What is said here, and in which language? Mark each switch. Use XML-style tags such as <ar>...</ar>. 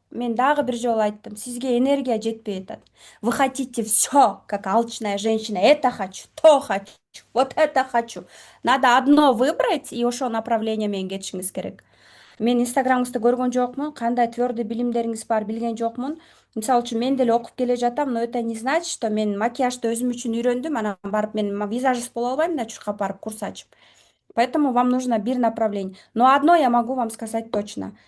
<ky>мен дагы бир жолу айттым, сизге энергия жетпей атат.</ky> <ru>Вы хотите все, как алчная женщина. Это хочу, то хочу, вот это хочу. Надо одно выбрать и</ru> <ky>ошол направление менен кетишиңиз керек. Мен инстаграмыңызды көргөн жокмун, кандай твердый билимдериңиз бар билген жокмун. Мисалы үчүн мен деле окуп келе жатам,</ky> <ru>но это не значит, что</ru> <ky>мен макияжды өзүм үчүн үйрөндүм, анан барып мен визажист боло албайм да чуркап барып курс ачып.</ky> <ru>Поэтому вам нужно бир направление. Но одно я могу вам сказать точно.</ru>